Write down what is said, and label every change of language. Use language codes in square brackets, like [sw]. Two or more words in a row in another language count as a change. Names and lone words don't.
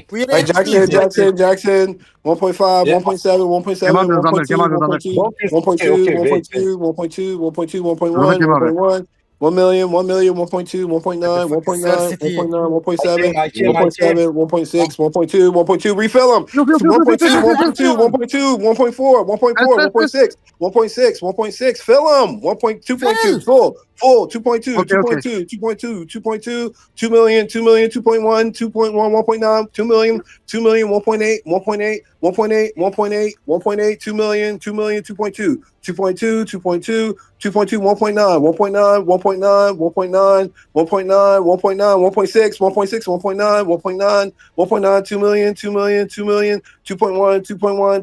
[en] Hey, Jackson, 1.5, Yeah. 1.7, 1.7, Kemal 1.2, Rızamer, Kemal Rızamer. 1.2, 1.2, Okay, wait. 1.2, 1.2, 1.2, Rızamer 1.1, [tr] Kemal Bey. [en] 1.1, 1 million, 1 million, 1.2, 1.9, 1.9, 1.9, 1.7, I came. 1.7, 1.6, 1.2, 1.2, refill them. [tr] Yok. [en] 1.2, 1.2, 1.2, 1.4, 1.4, 1.6, 1.6, 1.6, fill them. 1.2.2, full, 2.2, Okay. 2.2, 2.2, 2.2, 2 million, 2 million, 2.1, 2.1, 1.9, 2 million, 2 million, 1.8, 1.8, 1.8, 1.8, 1.8, 2 million, 2 million, 2.2, 2.2, 2.2, 2.2, 1.9, 1.9, 1.9, 1.9, 1.9, 1.9, 1.6, 1.6, 1.9, 1.9, 1.9, 2 million, 2 million, 2 million, 2.1, 2.1,